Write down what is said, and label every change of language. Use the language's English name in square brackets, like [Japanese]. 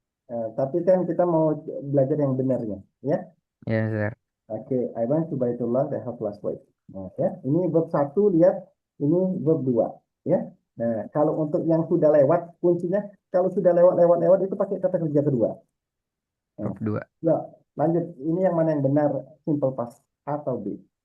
[Indonesian] Tapi kan kita mau belajar yang benarnya. Ya. Ya, Mister. [English] Oke, I went to Baitullah, the house last week. [Indonesian] Nah, ya, ini verb satu, lihat, ini verb dua, ya. Nah, kalau untuk yang sudah lewat, kuncinya kalau sudah lewat itu pakai kata kerja kedua. Nah, Verb 2. ya, lanjut. Ini yang mana yang benar, simple past atau B?